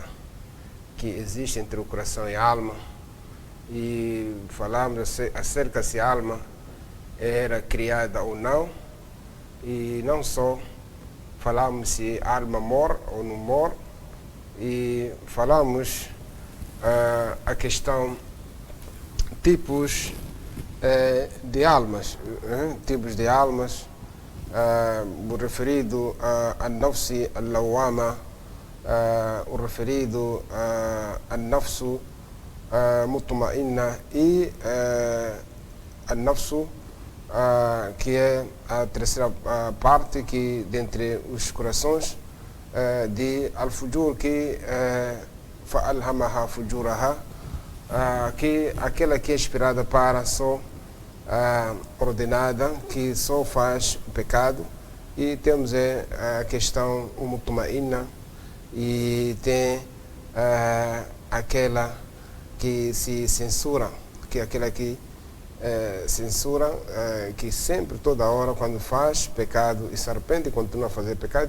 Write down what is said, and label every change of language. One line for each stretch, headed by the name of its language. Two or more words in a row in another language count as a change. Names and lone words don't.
Portuguese: que existe entre o coração e a alma, e falamos acerca se a alma era criada ou não, e não só falamos se a alma morre ou não morre, e falamos a questão tipos de almas, o referido a
Arabic: النفس اللوامة,
Portuguese: o referido a
Arabic: النفس المطمئنة
Portuguese: e a nafsu que é a terceira parte que dentre os corações de al-fujur, que
Arabic: فألهمها فجورها,
Portuguese: que aquela que é inspirada para só ordenada, que só faz o pecado, e temos a questão mutma'inna, e tem aquela que se censura, que é aquela que censura, que sempre, toda hora, quando faz pecado e se arrepende e continua a fazer pecado.